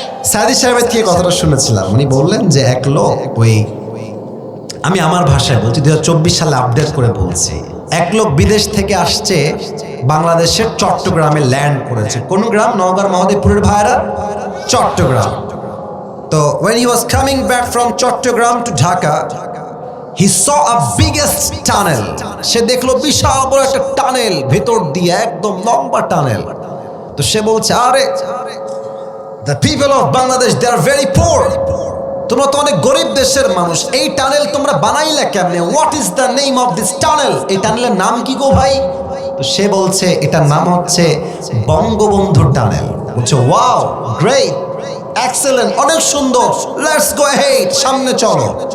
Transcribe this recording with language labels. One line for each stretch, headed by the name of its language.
Bangla: সাইদি সাহেবের থেকে কথাটা শুনেছিলাম, উনি বললেন যে এক লোক, আমি আমার ভাষায় বলছি, 2024 সালে আপডেট করে বলছি, এক লোক বিদেশ থেকে আসছে, বাংলাদেশের চট্টগ্রামে ল্যান্ড করেছে। কোন গ্রাম? নওগাঁর মহাদেবপুরের ভাইরা, চট্টগ্রাম।
English: তো when he was coming back from Chattogram to Dhaka, he saw a biggest tunnel.
Bangla: সে দেখলো বিশাল বড় একটা টানেল, ভেতর দিয়ে একদম লম্বা টানেল। তো সে বলছে, আরে
English: the people of Bangladesh, they are very poor.
Bangla: তোমরা তো অনেক গরিব দেশের মানুষ, এই টানেল তোমরা বানাইলা কেমনে?
English: What is the name of this tunnel?
Bangla: এই টানেলের নাম কি গো ভাই? তো সে বলছে এটার নাম হচ্ছে বঙ্গবন্ধু টানেল।
English: বলছে wow, great, excellent,
Bangla: অনেক সুন্দর,
English: let's go head,
Bangla: সামনে চলো।